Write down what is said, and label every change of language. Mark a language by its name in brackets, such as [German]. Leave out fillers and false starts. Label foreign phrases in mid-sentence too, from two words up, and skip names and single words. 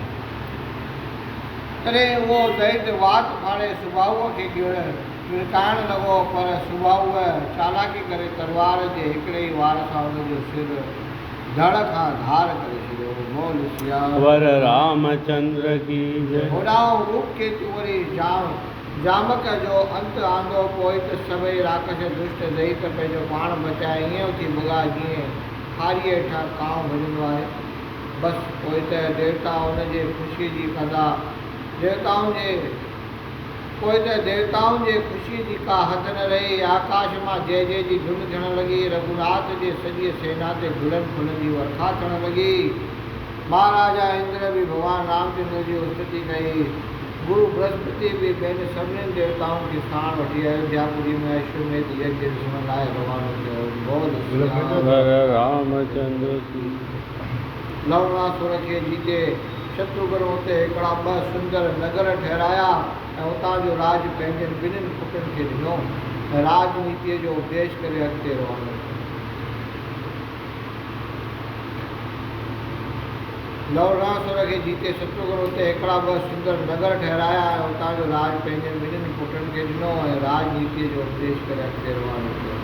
[Sindhi] तॾहिं उहो दैत वात फाड़े सुबाहुअ खे गिड़काइण लॻो, पर सुबाहुअ चालाकी करे तलवार जे हिकिड़े ई वार सां हुनजो सिर धड़ खां धार करे छॾियो। [Hindi] बोल सियावर रामचंद्र की [Sindhi] होॾां रूप केतु वरी जामक जो अंत आंदो। पोइ त सभई राक्षस दुष्ट दैत पंहिंजो पाण बचाए ईअं थी भॻा जीअं खारीअ हेठां कांव भॼंदो आहे। बसि पोइ त देवता हुनजे ख़ुशीअ जी कंदा। देवताउनि जे ख़ुशीअ जी का हद न रही। आकाश मां जय जय जी धुन थियण लॻी। रघुनाथ जे सॼी सेना ते गुलनि फुलनि जी वर्खा थियण लॻी। महाराजा इंद्र बि भॻवान रामचंद्र जी स्तुति कई। गुरु बृहस्पति बि पंहिंजे सभिनीनि देवताउनि खे साण वठी अयोध्यापुरी में अश्वमेध यज्ञ ॾिसण लाइ रवानो थियो। [Hindi] रामचंद्र की [Sindhi] लवणासुर खे जीते शत्रुघ्न हुते हिकिड़ा 2 सुंदर नगर ठहिराया ऐं हुतां जो राज पंहिंजनि ॿिन्हिनि पुटनि खे ॾिनो ऐं राजनीतिअ जो उपदेश करे अॻिते रवानो थियो। लवणासुर खे जीते शत्रुघ्न हुते हिकिड़ा 2 सुंदर नगर ठहिराया ऐं हुतां जो राज पंहिंजनि ॿिन्हिनि पुटनि खे ॾिनो ऐं राजनीतिअ जो उपदेश करे अॻिते रवानो थियो।